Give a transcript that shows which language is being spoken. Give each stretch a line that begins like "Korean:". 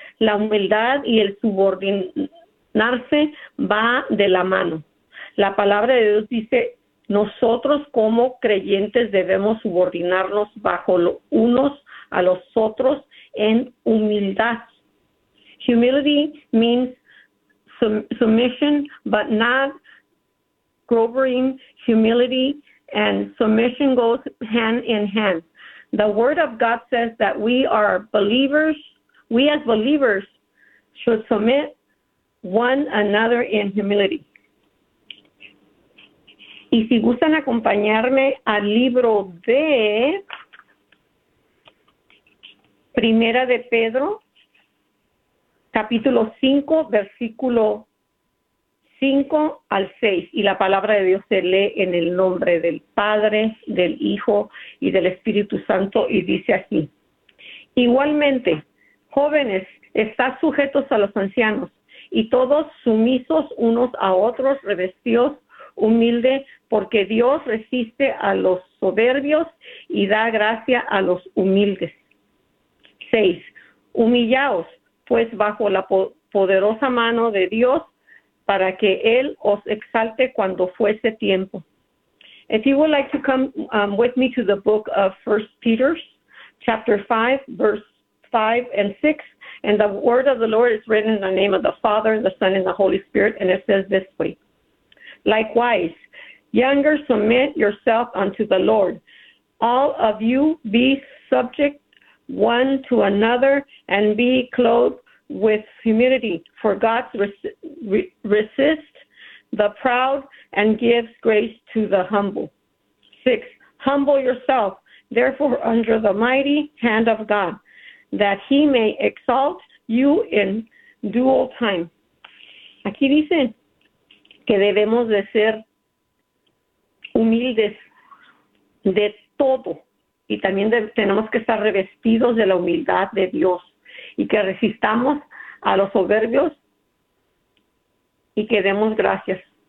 Spanish: La humildad y el subordinarse va de la mano. La palabra de Dios dice, nosotros como creyentes debemos subordinarnos bajo los unos a los otros en humildad.
English: Humility means submission, but not groveling. Humility and submission goes hand in hand. The word of God says that we are believers. We as believers should submit one another in humility.
Spanish: Y si gustan acompañarme al libro de Primera de Pedro, capítulo 5, versículo 5 al 6, y la palabra de Dios se lee en el nombre del Padre, del Hijo y del Espíritu Santo, y dice así: Igualmente, jóvenes, estad sujetos a los ancianos, y todos sumisos unos a otros, revestidos humilde, porque Dios resiste a los soberbios y da gracia a los humildes. 6. Humillaos, pues, bajo la poderosa mano de Dios, para que Él os exalte cuando fuese tiempo.
English: If you would like to come with me to the book of 1 Peter, chapter 5, verse 5 and 6. And the word of the Lord is written in the name of the Father, the Son, and the Holy Spirit. And it says this way. Likewise, younger, submit yourself unto the Lord. All of you be subject one to another and be clothed with humility. For God resists the proud and gives grace to the humble. 6. Humble yourself, therefore, under the mighty hand of God, that he may exalt you in due time.
Spanish: Aquí dice que debemos de ser humildes de todo. Y también tenemos que estar revestidos de la humildad de Dios. Y que resistamos a los soberbios y que demos gracias.